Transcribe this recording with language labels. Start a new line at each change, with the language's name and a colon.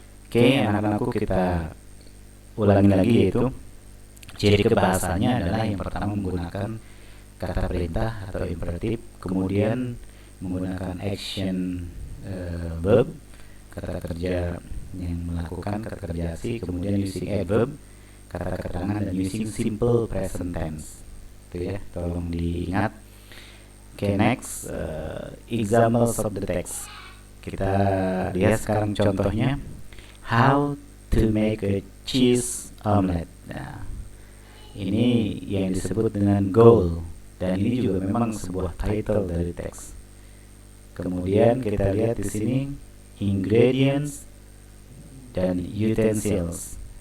Indonesian: Oke, anak-anakku, kita ulangi lagi, yaitu ciri kebahasannya adalah yang pertama menggunakan kata perintah atau imperatif, kemudian menggunakan action verb, kata kerja yang melakukan, kata kerja asli, kemudian using adverb, kata keterangan, dan
English: using simple present tense.
Indonesian: Itu ya, tolong diingat. Oke,
English: next, examples of the text.
Indonesian: Kita lihat sekarang contohnya.
English: How to make a cheese omelette.
Indonesian: Nah, ini yang disebut dengan goal, dan ini juga memang sebuah title dari teks. Kemudian kita lihat di sini ingredients dan utensils.